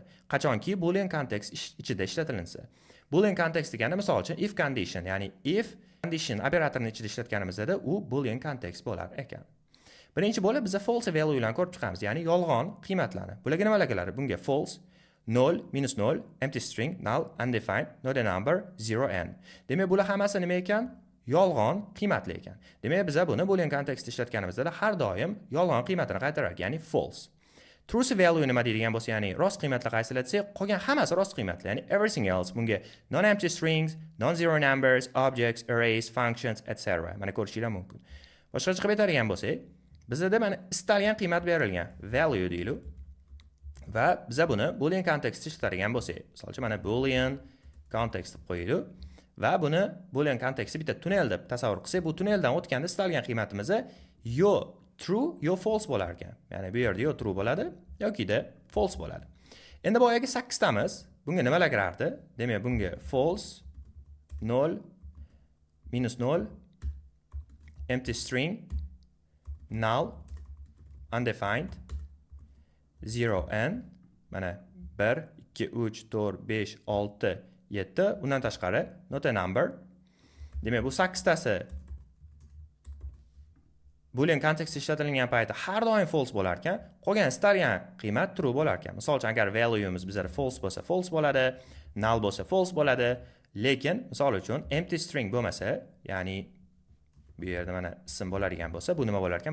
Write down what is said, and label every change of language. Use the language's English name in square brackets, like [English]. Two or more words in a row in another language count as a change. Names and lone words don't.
[Uzbek] Qachonki [English] Boolean context [Uzbek] ichida ishlatilinsa. [English] Boolean context [Uzbek] degani misol uchun [English] if condition, [Uzbek] ya'ni [English] if condition [Uzbek] operatorini ichida ishlatganimizda u [English] Boolean context [Uzbek] bo'lar ekan. Birinchi bo'lib biz [English] false value [Uzbek] bilan ko'rib chiqamiz, ya'ni yolg'on qiymatlarni. Bularga nimalar keladi? [English] Bunga false, 0, minus 0, empty string, null, undefined, not a number, 0n. [Uzbek] Demak, bular hammasi nima ekan? Yolg'on qiymatli ekan. Demak, biz buni boolean kontekstda ishlatganimizda har doim yolg'on qiymatini qaytaradi, ya'ni false. [English] True value [Uzbek] nima deydigan bo'lsa, ya'ni rost qiymatli qaysini aytsak, qolgan hammasi rost qiymatli, ya'ni [English] everything else [Uzbek] bunga [English] non-empty strings, non-zero numbers, objects, arrays, functions, etc. [Uzbek] Mana ko'rishinglar mumkin. Boshqacha qilib aytadigan bo'lsak, bizda mana istalgan qiymat berilgan, value deylik. Va biz buni boolean kontekstda ishlatadigan bo'lsak, masalan, mana boolean kontekst deb qo'yaylik va buni boolean kontekstda bitta tunnel deb tasavvur qilsak, bu tunneldan o'tganda istalgan qiymatimiz yo true yo false bo'lar ekan. Ya'ni bu yerda yo true bo'ladi yoki-da false bo'ladi. Endi boyagi 8 tamiz bunga nimalar kirardi? Demak, bunga [English] false, 0, minus 0, empty string, null, undefined, [Uzbek] 0n, mana 1, 2, 3, 4, 5, 6, 7, undan tashqari [English] not a number. [Uzbek] Demak, bu 8 tasi boolean kontekstda ishlatilgan paytda har doim false bo'lar ekan, qolgan istalgan qiymat true bo'lar ekan. Misol uchun, agar value'imiz bizda false bo'lsa false bo'ladi, null bo'lsa false bo'ladi, lekin misol uchun [English] empty string [Uzbek] bo'lmasa, ya'ni bu yerda mana ism bo'ladigan bo'lsa, bu nima bo'lar ekan?